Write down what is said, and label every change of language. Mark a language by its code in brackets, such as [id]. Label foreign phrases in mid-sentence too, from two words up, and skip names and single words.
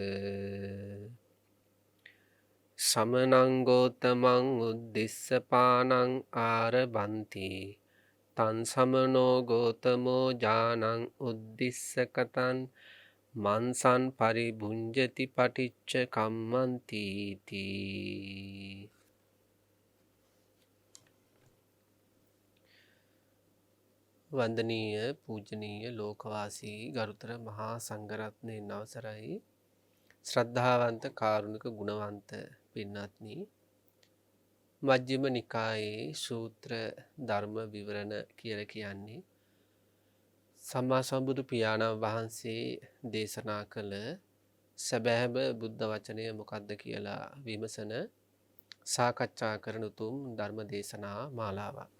[pi] සමනං ගෝතමං උද්දිස්ස පානං ආරභන්ති තං සමනෝ ගෝතමෝ ජානං උද්දිස්ස කතං මන්සන් පරිභුංජති පටිච්ච කම්මන්ති තී. [si] වන්දනීය පූජනීය ලෝකවාසී ගරුතර මහා සංඝරත්නයන් අවසරයි. ශ්‍රද්ධාවන්ත කාරුණික ගුණවන්ත පින්වත්නි, මජ්ක්‍ධිම නිකායේ සූත්‍ර ධර්ම විවරණ කියලා කියන්නේ සම්මා සම්බුදු පියාණන් වහන්සේ දේශනා කළ සැබෑම බුද්ධ වචනය මොකක්ද කියලා විමසන සාකච්ඡා කරන උතුම් ධර්ම දේශනා මාලාවක්.